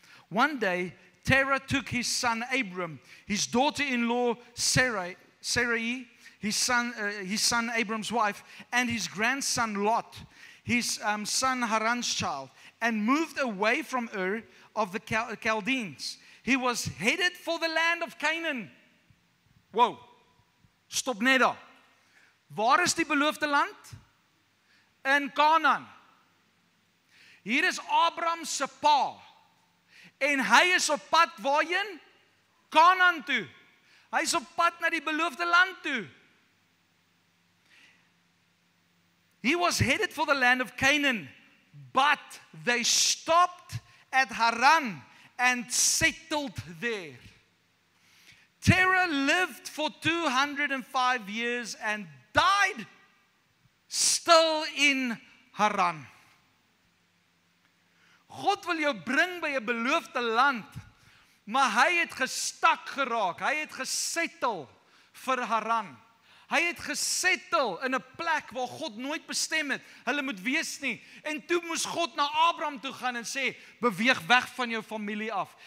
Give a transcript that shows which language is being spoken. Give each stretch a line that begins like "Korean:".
English: One day, Terah took his son Abram, his daughter-in-law Sarai, his son Abram's wife, and his grandson Lot, his son Haran's child, and moved away from Ur of the Chaldeans. He was headed for the land of Canaan.
Afrikaans: Wow, stop net daar. Waar is die beloofde land? In Kanaan. Hier is Abraham se pa. En hy is op pad waarheen? Kanaan toe. Hy is op pad na die beloofde land toe.
English: He was headed for the land of Canaan, but they stopped at Haran and settled there. Terah lived for 205 years and died still in Haran.
Afrikaans: God wil jou bring by 'n beloofde land, maar hy het gestak geraak, hy het gesettle vir Haran. Hy het gesettle in 'n plek waar God nooit bestem het, hulle moet wees nie. En toe moes God na Abraham toe gaan en sê, beweeg weg van jou familie af.